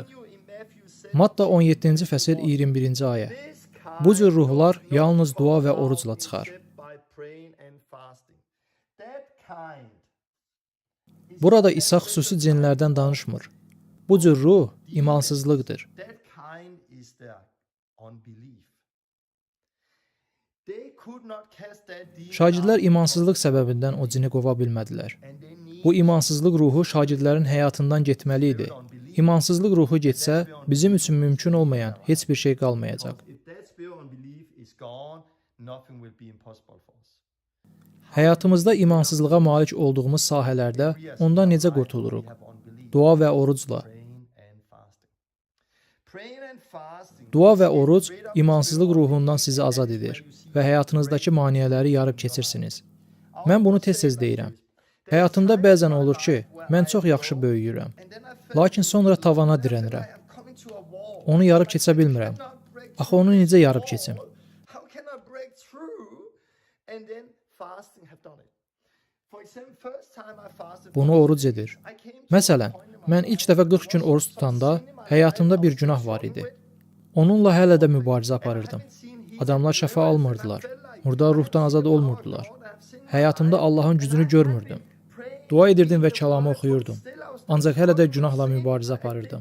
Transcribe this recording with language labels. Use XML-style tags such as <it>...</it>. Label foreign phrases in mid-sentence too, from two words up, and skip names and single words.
<az>Matta 17-ci fəsil 21-ci ayə. Bu cür ruhlar yalnız dua və orucla çıxar. Burada İsa xüsusi cinlərdən danışmır. Bu cür ruh imansızlıqdır.</az> <en>unbelief. They could not cast that demon</en> <az>Şagirdlər</az> <en>out</en> <az>imansızlıq səbəbindən o cini qova bilmədilər.</az> <en>and they need</en> <az>Bu imansızlıq ruhu şagirdlərin həyatından getməli idi. İmansızlıq ruhu getsə, bizim üçün mümkün olmayan heç bir şey qalmayacaq.</az> <en>if that spirit of unbelief is gone, nothing will be impossible for us.</en> <az>Həyatımızda imansızlığa malik olduğumuz sahələrdə ondan necə qurtuluruq? Dua və orucla. Dua və oruc imansızlıq ruhundan sizi azad edir və həyatınızdakı maneələri yarıb keçirsiniz. Mən bunu tez-tez deyirəm. Həyatımda bəzən olur ki, mən çox yaxşı böyüyürəm, lakin sonra tavana dirənirəm. Onu yarıb keçə bilmirəm. Axı onu necə yarıb keçim?</az> <en>How can I break through? And then fasting have done it. For example, first time I fasted,</en> <az>Bunu oruc edir.</az> <en>I came to</en> <az>Məsələn, mən ilk dəfə 40 gün oruç tutanda həyatımda bir günah var idi. Onunla hələ də mübarizə aparırdım. Adamlar şəfa almırdılar. Murdar ruhdan azad olmurdular. Həyatımda Allahın gücünü görmürdüm. Dua edirdim və kəlamı oxuyurdum. Ancaq hələ də günahla mübarizə aparırdım.</az>